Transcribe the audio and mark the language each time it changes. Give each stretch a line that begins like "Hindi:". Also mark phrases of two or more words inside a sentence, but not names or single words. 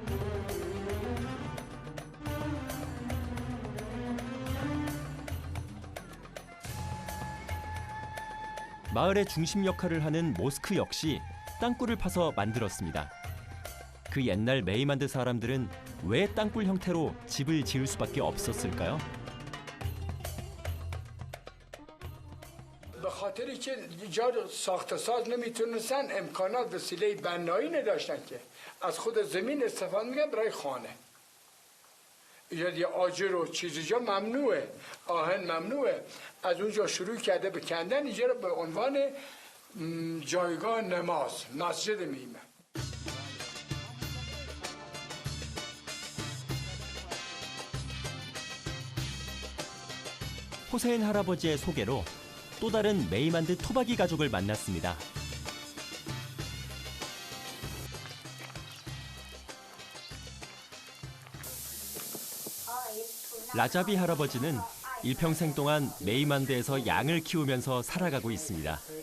Korean: 마을의 중심 역할을 하는 모스크 역시 땅굴을 파서 만들었습니다. 그 옛날 메이만드 사람들은 왜 땅굴 형태로 집을 지을 수밖에 없었을까요?
Persian: به خاطری که جا ساخت ساز نمیتونستن امکانات وسیله بنایی نداشتن که از خود زمین استفاده میکنن برای خانه. ایجاد یه آجر و چیزی جا ممنوعه، آهن ممنوعه. از اونجا شروع کرده به کندن اینجا رو به عنوان جایگاه نماز مسجد میمن.
Korean: 호세인 할아버지의 소개로 또 다른 메이만드 토박이 가족을 만났습니다. 라자비 할아버지는 일평생 동안 메이만드에서 양을 키우면서 살아가고 있습니다.